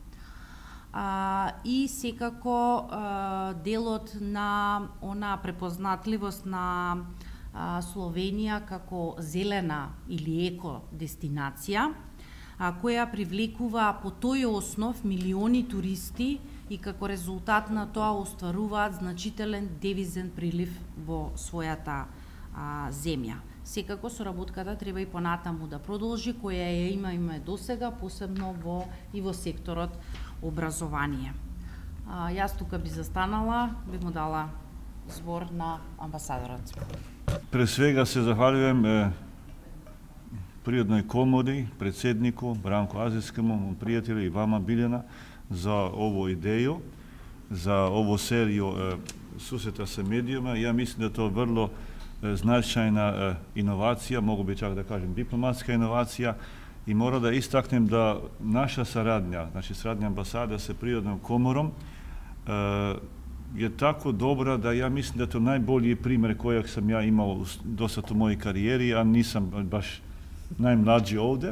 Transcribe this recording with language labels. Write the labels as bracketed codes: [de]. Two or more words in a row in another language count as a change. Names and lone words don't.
[mk] И секако делот на она препознатливост на Словенија како зелена или еко дестинација, која привлекува по тој основ милиони туристи и како резултат на тоа остваруваат значителен девизен прилив во својата земја. Секако соработката треба и понатаму да продолжи, која ја имаме досега, посебно и во секторот образование. Јас тука би застанала, би му дала збор на амбасадорот. [sr] Pre svega se zahvaljujem Prirodnoj komori, predsjedniku Branku Azijskemu, mom prijatelju i vama Biljana za ovu ideju, za ovu seriju susreta sa medijima. Ja mislim da je to vrlo značajna inovacija, mogu bi čak da kažem diplomatska inovacija, i moram da istaknem da naša saradnja, znači saradnja ambasada sa Prirodnom komorom, je tako dobra da ja mislim da je to najbolji primjer kojeg sam ja imao dosad u mojoj karijeri, a nisam baš najmlađi ovdje.